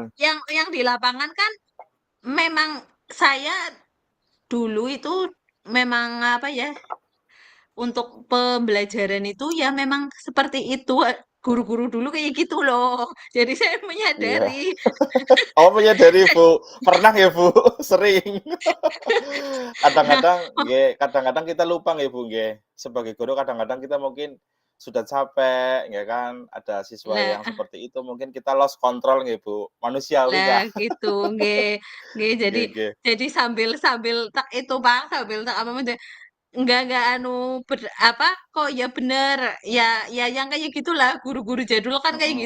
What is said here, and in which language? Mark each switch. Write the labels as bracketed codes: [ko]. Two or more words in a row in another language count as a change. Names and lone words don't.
[id] yang di lapangan kan memang saya dulu itu memang apa ya, untuk pembelajaran itu ya memang seperti itu, guru-guru dulu kayak gitu loh. Jadi saya Iya. menyadari. Oh, menyadari Bu. Pernah ya Bu? Sering. Nah, Kadang-kadang kita lupa nggih Bu nggih. Sebagai guru kadang-kadang kita mungkin sudah capek ya kan, ada siswa yang lah seperti itu mungkin kita [en] lost control [id] nggih Bu. Manusiawi lah kah? gitu, nggih nggih, Nggih, nggih. jadi sambil sambil tak itu, Pak, sambil tak apa enggak apa kok ya bener ya yang kayak gitulah guru-guru jadul kan kayak gitu